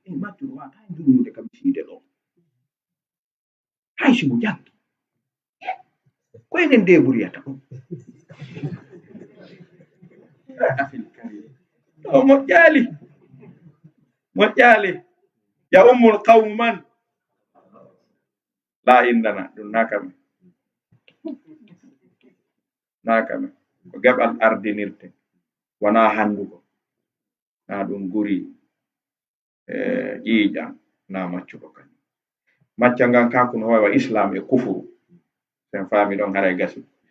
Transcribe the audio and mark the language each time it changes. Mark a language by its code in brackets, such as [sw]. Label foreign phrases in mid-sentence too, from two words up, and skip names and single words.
[ff] E, maccuɗo wata junnude kam siide ɗo. Hay si mo jangi. Ko enen de ɓuriyata ɗum. Ɗo moƴƴali. Moƴƴali. [ar] يا أم القوم من لا عندنا, [ff] ɗum na kamen. Na kamen. Ko geɓal ardinirte. Wona handugo. Na ɗum guri, eh, ƴiiƴam, na maccuɗo kañum. Macca ngan ka kuno wawa Islam e kufuru. Sen faami ɗon haray gasi.